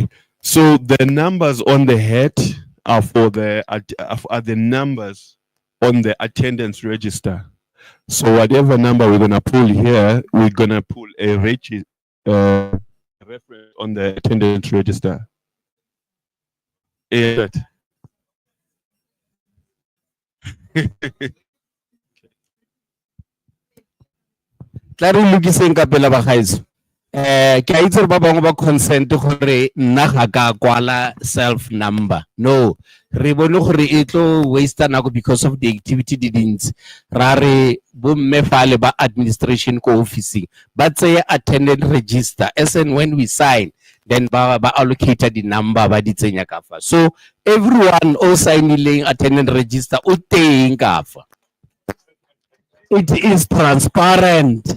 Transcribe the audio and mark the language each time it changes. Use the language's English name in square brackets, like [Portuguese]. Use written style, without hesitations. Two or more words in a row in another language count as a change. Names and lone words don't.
[English] So the numbers on the head are for are the numbers on the attendance register. So whatever number we're gonna pull here, we're gonna pull a reference on the attendance register. Yeah. [Tswana] Tla re lokiseng ka pela bagaetso. Ke a itse ba bangwe ba consent gore nna ga ka kwala [English] self number. [Tswana] No, re bone gore e tlo waste nako [English] because of the activity [Tswana] di dintsi. Ra re bo mme fale ba administration ko officing ba tseye [English] attendant register as and when we sign then [Tswana] ba [English] allocate the number [Tswana] ba di tsenya ka fa. So everyone o signileng [English] attendant register [Tswana] o teng ka fa. [English] It is transparent.